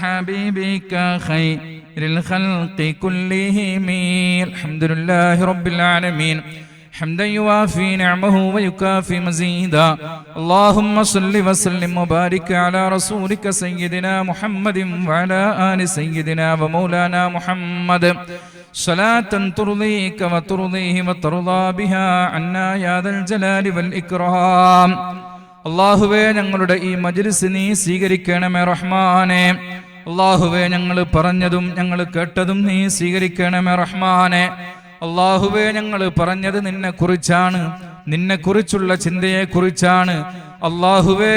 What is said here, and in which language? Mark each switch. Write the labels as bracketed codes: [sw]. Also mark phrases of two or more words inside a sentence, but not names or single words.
[ar] حبيبك خير الخلق كلهم الحمد لله رب العالمين حمدا يوافي نعمه ويكافي مزيدا اللهم صل وسلم وبارك على رسولك سيدنا محمد وعلى آل سيدنا ومولانا محمد صلاة ترضيك وترضيه وترضى بها عنا يا ذا الجلال والإكرام [ml] അല്ലാഹുവേ ഞങ്ങളുടെ ഈ മജ്ലിസ് നീ സ്വീകരിക്കണമേ റഹ്മാനേ അല്ലാഹുവേ ഞങ്ങൾ പറഞ്ഞതും ഞങ്ങൾ കേട്ടതും നീ സ്വീകരിക്കണമേ റഹ്മാനേ അല്ലാഹുവേ ഞങ്ങൾ പറഞ്ഞത് നിന്നെക്കുറിച്ചാണ് നിന്നെക്കുറിച്ചുള്ള ചിന്തയെക്കുറിച്ചാണ് അല്ലാഹുവേ